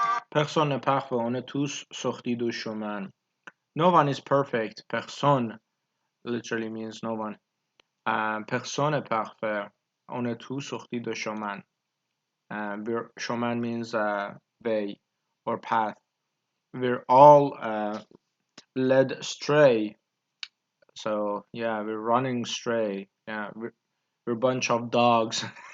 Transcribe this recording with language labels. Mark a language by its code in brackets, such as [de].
[fr] Personne n'est parfait, on est tous sortis du chemin. [en] No one is perfect. Personne literally means no one. [fr] Personne n'est parfait. On est tous sortis du chemin. [en] Chemin means way or path. We're all led astray. So yeah, we're running stray. Yeah, we're a bunch of dogs.